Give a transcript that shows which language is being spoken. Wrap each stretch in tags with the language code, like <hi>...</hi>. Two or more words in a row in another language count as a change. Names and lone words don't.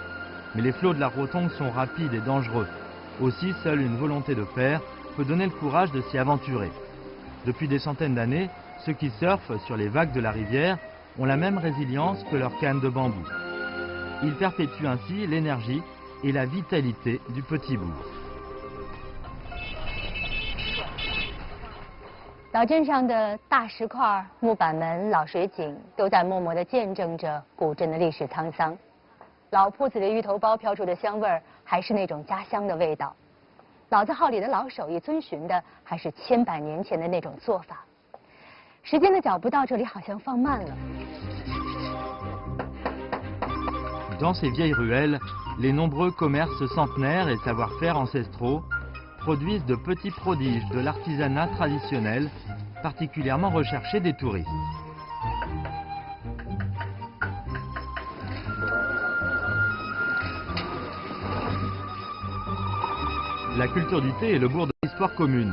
<fr>Mais les flots de la Rotrong sont rapides et dangereux. Aussi, seule une volonté de faire peut donner le courage de s'y aventurer. Depuis des centaines d'années, ceux qui surfent sur les vagues de la rivière ont la même résilience que leurs cannes de bambou. Ils perpétuent ainsi l'énergie et la vitalité du petit bourg.</fr> <zh>老镇上的大石块、木板门、老水井，都在默默地见证着古镇的历史沧桑。老铺子的芋头包飘出的香味儿，还是那种家乡的味道。老字号里的老手艺遵循的，还是千百年前的那种做法。时间的脚步到这里好像放慢了。</zh> <fr>Dans ces vieilles ruelles, les nombreux commerces centenaires et savoir-faire ancestraux produisent de petits prodiges de l'artisanat traditionnel, particulièrement recherché des touristes. La culture du thé est le bourg de l'histoire commune.</fr>